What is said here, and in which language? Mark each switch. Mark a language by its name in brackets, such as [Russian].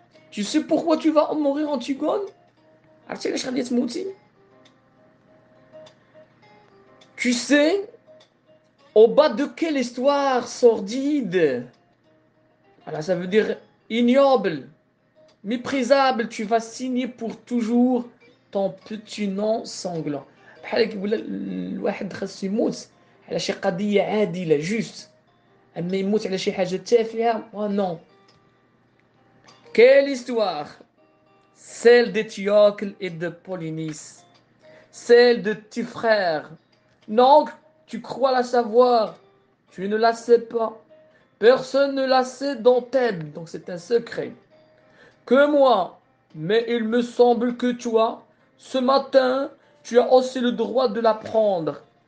[French] Tu sais pourquoi tu vas mourir, Antigone? [Arabic] عرفتي علاش غادي تموتي؟ [French] Tu sais au bas de quelle histoire sordide? Voilà, ça veut dire ignoble, méprisable, tu vas signer pour toujours ton petit nom sanglant. [Arabic] بحال كيقول الواحد خاصو يموت على شي قضية عادلة جوست، أما يموت على شي حاجة تافهة نو. [French] Quelle histoire? Celle d'Étiocle et de Polynice, celle de tes frères. Non, tu crois la savoir, tu ne la sais pas. Personne ne la sait dans Thèbes, donc c'est un secret. Que moi, mais il me semble que toi, ce matin, tu as aussi le droit de la prendre.